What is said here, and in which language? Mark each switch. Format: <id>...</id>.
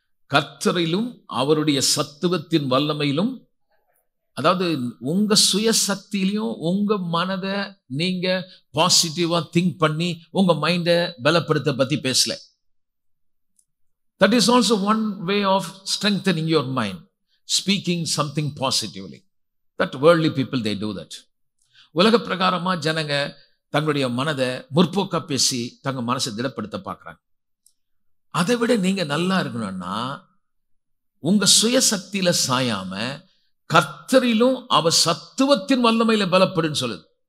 <ta>கர்த்தரிலும் அவருடைய சத்துவத்தின் வல்லமையிலும், அதாவது உங்க சுய சக்தியிலையும் உங்க மனதை நீங்க பாசிட்டிவா திங்க் பண்ணி உங்க மைண்டை பலப்படுத்த பத்தி பேசல.</ta> <en>That is also one way of strengthening your mind, speaking something positively. That worldly people, they do that.</en> <ta>உலக பிரகாரமா ஜனங்க தங்களுடைய மனதை முற்போக்கா பேசி தங்க மனசை திடப்படுத்த பார்க்குறாங்க. அதை விட நீங்க நல்லா இருக்கணும்னா உங்க சுய சக்தியில சாயாம கர்த்தரிலும் அவர் சத்துவத்தின் வல்லமையில பலப்படுன்னு சொல்லுது.</ta>